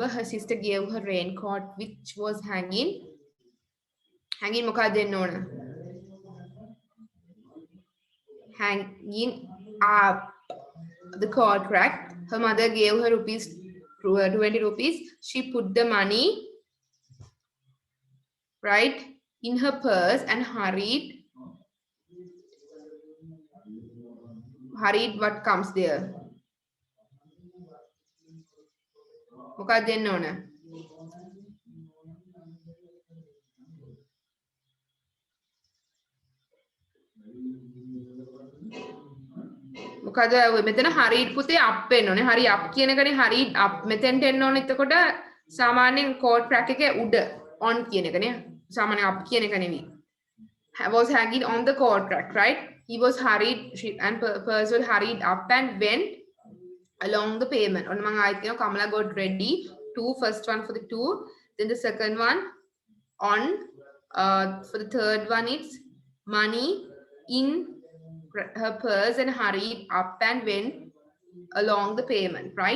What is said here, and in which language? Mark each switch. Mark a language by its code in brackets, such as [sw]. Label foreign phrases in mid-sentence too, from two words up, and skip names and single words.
[en] Her sister gave her raincoat, which was hanging up the coat rack. Her mother gave her 20 rupees. She put the money right in her purse and hurried. What comes there? [si] මොකක්ද දෙන්න ඕන? මොකද මෙතන hurried පුතේ up වෙන්න ඕනේ. [en] hurry up [si] කියන එකනේ [en] hurried up [si] මෙතෙන්ට එන්න ඕනේ. එතකොට සාමාන්‍යයෙන් [en] coat rack [si] එකේ උඩ on කියන එකනේ. සාමාන්‍යයෙන් up කියන එක නෙවෙයි. [en] Was hanging on the coat rack, right? He was hurried and purse was hurried up and went along the pavement. On Kamala got ready. First one for the two. Then the second one on. For the third one, it's money in her purse and hurried up and went along the pavement, right?